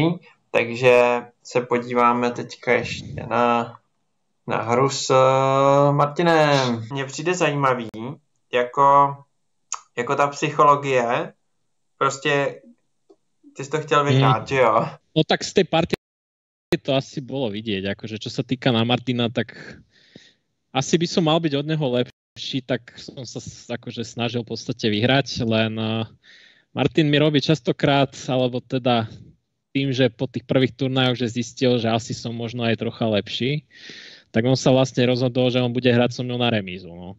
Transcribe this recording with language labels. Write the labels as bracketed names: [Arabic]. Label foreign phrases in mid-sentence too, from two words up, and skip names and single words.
[Czech] Takže se podíváme teďka ještě na hru s Martinem. Mně přijde zajímavý, jako ta psychologie, prostě ty jsi to chtěl vyhrát, že jo? [Slovak] No tak z tej partie to asi bolo vidieť, akože čo sa týka na Martina, tak asi by som mal byť od neho lepší, tak som sa akože snažil v podstate vyhrať, len Martin mi robí častokrát, alebo teda tým, že po tých prvých turnajoch, že zistil, že asi som možno aj trocha lepší, tak on sa vlastne rozhodol, že on bude hrať so mnou na remízu, no.